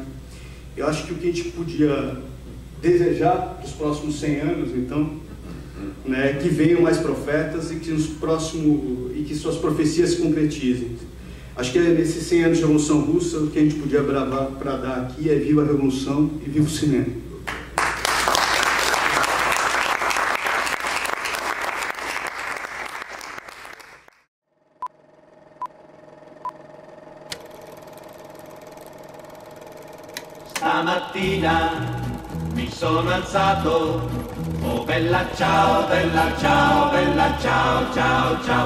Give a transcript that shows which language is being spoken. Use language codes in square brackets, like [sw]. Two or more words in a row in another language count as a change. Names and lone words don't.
[pt] Eu acho que o que a gente podia desejar para os próximos 100 anos, então, né, que venham mais profetas e que suas profecias se concretizem. Acho que nesses 100 anos de Revolução Russa, o que a gente podia bravar para dar aqui é viva a Revolução e viva o cinema. [it] Stamattina mi sono alzato, oh bella ciao, bella ciao, bella ciao, ciao, ciao.